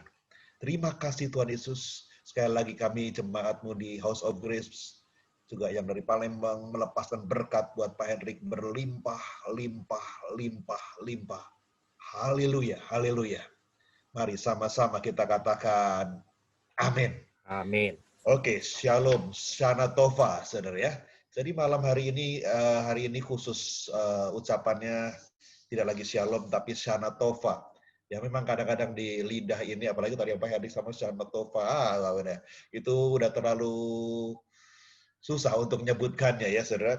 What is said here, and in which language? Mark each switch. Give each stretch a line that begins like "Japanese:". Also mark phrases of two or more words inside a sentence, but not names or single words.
Indonesian: Terima kasih Tuhan Yesus. Sekali lagi kami jemaat-Mu di House of Grace, juga yang dari Palembang, melepaskan berkat buat Pak Hendrik berlimpah, limpah, limpah, limpah. Haleluya, haleluya. Mari sama-sama kita katakan amin. Amin. Oke,
Hebrew: שלום, שנה טובה,
Indonesian: saudara ya. Jadi malam hari ini khusus ucapannya tidak lagi shalom tapi
Hebrew: שנה טובה.
Indonesian: Ya memang kadang-kadang di lidah ini, apalagi tadi Pak Hadi sama
Hebrew: שנה טובה,
Indonesian: itu udah terlalu susah untuk menyebutkannya ya, saudara.